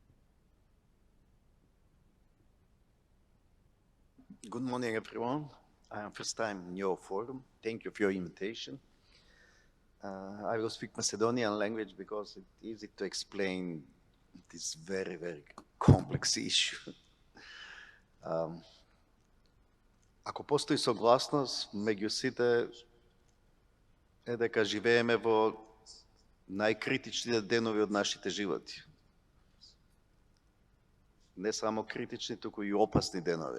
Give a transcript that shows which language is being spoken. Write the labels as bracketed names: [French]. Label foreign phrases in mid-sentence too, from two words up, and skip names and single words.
[English] Good morning, everyone. I am first time in your forum. Thank you for your invitation. I will speak Macedonian language because it's easy to explain this very, very complex issue. [Macedonian] Ако постои согласност меѓу сите е дека живееме во најкритичните денови од нашите животи. Не само критични, туку и опасни денови.